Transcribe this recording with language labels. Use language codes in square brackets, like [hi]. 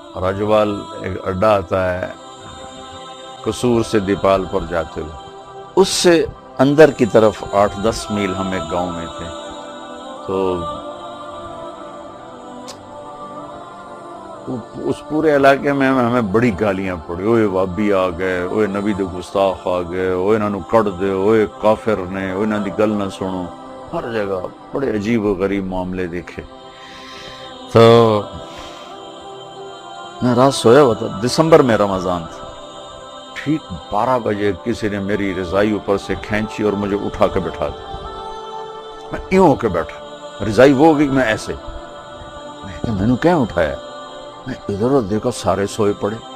[ur] راجوال ایک اڈا آتا ہے قصور سے دیپال پر جاتے ہوئے، اس سے اندر کی طرف 8-10 میل ہم ایک گاؤں میں تھے. تو اس پورے علاقے میں ہمیں بڑی گالیاں پڑی. [pa] اوے وابی آ گئے، اوے نبی دے گستاخ آ گئے، اوے انہوں کٹ دے، اوے کافر نے، اوے انہوں دی گل نہ سنو. [ur] ہر جگہ بڑے عجیب و غریب معاملے دیکھے. تو میں رات سویا ہوا تھا، دسمبر میں رمضان تھا. ٹھیک 12 بجے کسی نے میری رضائی اوپر سے کھینچی اور مجھے اٹھا کے بٹھا دیا. میں یوں ہو کے بیٹھا، رضائی وہ ہوگی میں ایسے. میں نے کیا اٹھایا؟ میں ادھر ادھر دیکھا، سارے سوئے پڑے.